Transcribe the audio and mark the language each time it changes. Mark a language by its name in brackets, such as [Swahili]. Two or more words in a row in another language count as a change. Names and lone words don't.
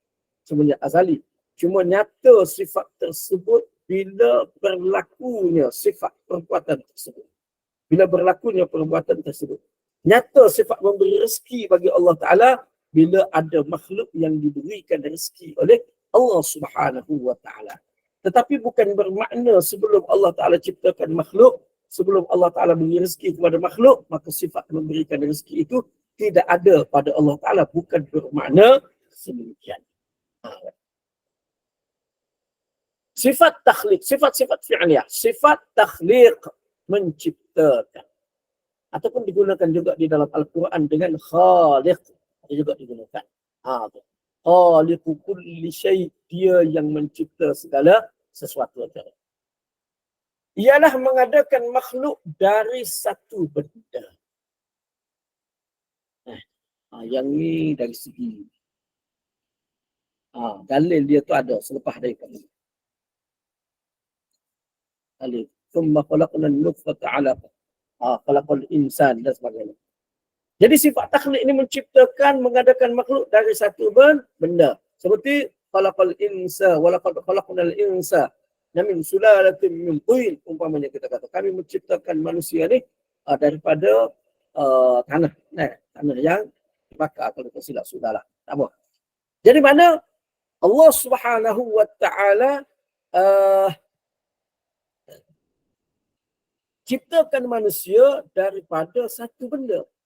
[Malay] Cuma nyata sifat tersebut bila berlakunya sifat perbuatan tersebut. Nyata sifat memberi rezeki bagi Allah Ta'ala bila ada makhluk yang diberikan rezeki oleh Allah [Arabic] سبحانه وتعالى. [Malay] Tetapi bukan bermakna sebelum Allah Ta'ala ciptakan makhluk, sebelum Allah Ta'ala beri rezeki kepada makhluk, maka sifat memberikan rezeki itu tidak ada pada Allah Ta'ala bukan bermakna sedemikian. Sifat takhliq, sifat-sifat fi'liyah, sifat takhliq, menciptakan. Ataupun digunakan juga di dalam Al-Quran dengan khaliq, juga digunakan. [Arabic] خالق كل شيء', [Malay] dia yang mencipta segala sesuatu. Ialah mengadakan makhluk dari satu benda. Yang ni dari segi dalil dia tu ada selepas daripada dalil. [Arabic] ثم خلقنا النطفة علقة. خلق الإنسان [Malay] dan sebagainya. Jadi sifat takhliq ini menciptakan, mengadakan makhluk dari satu benda. Seperti [Arabic] خلق الإنسان ولقد خلقنا الإنسان من سلالة من طين, [Malay] umpamanya kita kata kami menciptakan manusia ni daripada tanah. Tanah yang bakar, kalau tak silap sudahlah. Tak apa. Jadi mana Allah [Arabic] سبحانه وتعالى [Malay] ciptakan manusia daripada satu benda.